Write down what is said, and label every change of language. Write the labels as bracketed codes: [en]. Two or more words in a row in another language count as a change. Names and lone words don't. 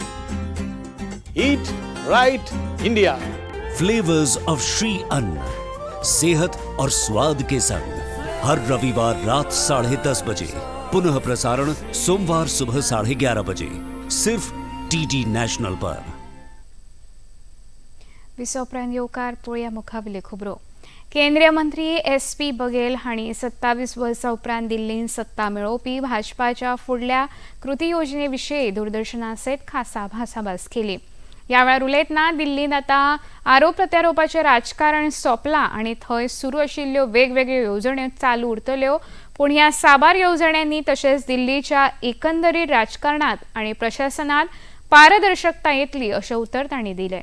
[en] Eat Right India. [hi] फ्लेवर्स ऑफ श्री अन्न, सेहत और स्वाद के संग हर रविवार रात 10:30 बजे, पुनः प्रसारण सोमवार सुबह 11:30 बजे, सिर्फ डीडी नेशनल पर. [kok] विसोपरांत येवकार पळोवया मुखावेल्यो खबरो. केंद्रीय मंत्री SP बघेल हांणी 27 वर्सां उपरांत दिल्लींत सत्ता मेळोवपी भाजपाच्या फुडल्या कृती योजनेविशीं दूरदर्शना सयत खासा भासाभास केली. ह्या वेळार उलयतना दिल्लींत आतां आरोप प्रत्यारोपाचें राजकारण सोंपलां आनी थंय सुरू आशिल्ल्यो वेगवेगळ्यो येवजण्यो चालू उरतल्यो, पूण ह्या साबार येवजण्यांनी तशेंच दिल्लीच्या एकंदरीत राजकारणांत आनी प्रशासनात पारदर्शकता येतली अशें उतर तांणी दिलें.